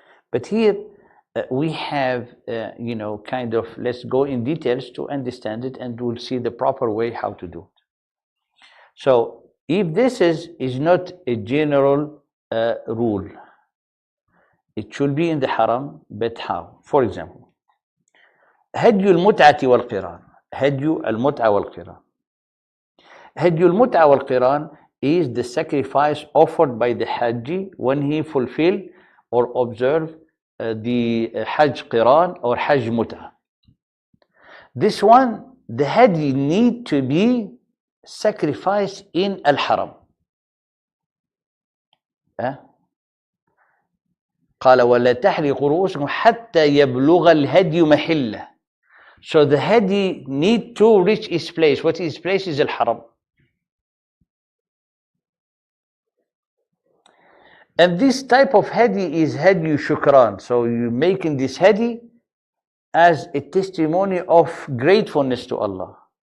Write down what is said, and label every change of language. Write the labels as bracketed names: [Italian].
[English] But here we have, kind of, let's go in details to understand it, and we'll see the proper way how to do it. So if this is not a general rule, it should be in the haram, but how? [Arabic] For example, هدي المتعة والقران. هدي المتعة والقران. [English] هدي المتعة والقران is the sacrifice offered by the Hajji when he fulfill or observe the Hajj Qiran or Hajj Mut'ah. This one, the hadi need to be sacrificed in al-haram. [Arabic] قال ولا تحرقوا رؤوسكم حتى يبلغ الهدي محله. [English] So the hadi need to reach its place. What is its place is al-haram. And this type of hadi is hadi shukran. So you're making this hadi as a testimony of gratefulness to Allah.